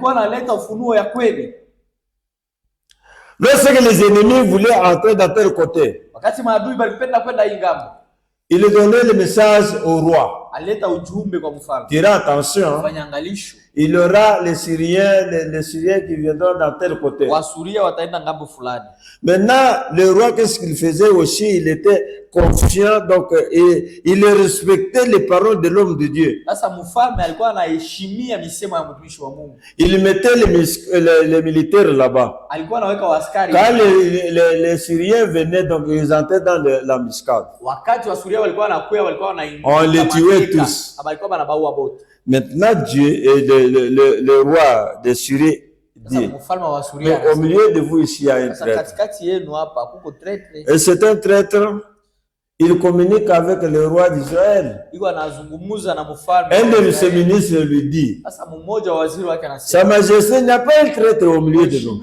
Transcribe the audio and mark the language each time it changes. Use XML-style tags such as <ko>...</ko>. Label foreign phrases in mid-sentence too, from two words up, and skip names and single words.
<fr>Lorsque les ennemis voulaient entrer dans tel côté, il donnait le message au roi. Tira attention, il y aura les Syriens qui viendront dans tel côté.</fr> <sw>Wasuria wataenda ngambo fulani.</sw> <fr>Maintenant, le roi, qu'est-ce qu'il faisait aussi? Il était confiant, donc il respectait les paroles de l'homme de Dieu.</fr> <sw>Sasa mfalme alikuwa anaheshimia misemo ya mtumishi wa Mungu.</sw> <fr>Il mettait les militaires là-bas.</fr> <sw>Alikuwa anaweka waaskari.</sw> <fr>Quand les Syriens venaient, donc ils entraient dans l'embuscade.</fr> <sw>Wakati wasuria walikuwa wanakuja, walikuwa wanaingia.</sw> <fr>On les tuait tous.</fr> <sw>Walikuwa wanabaua bote.</sw> <fr>Maintenant, Dieu et le roi de Syrie dit, mais au milieu de vous ici, il y a un traître. Et c'est un traître, il communique avec le roi d'Israël. Un de ses ministres lui dit, Sa Majesté, il n'y a pas un traître au milieu de nous.</fr>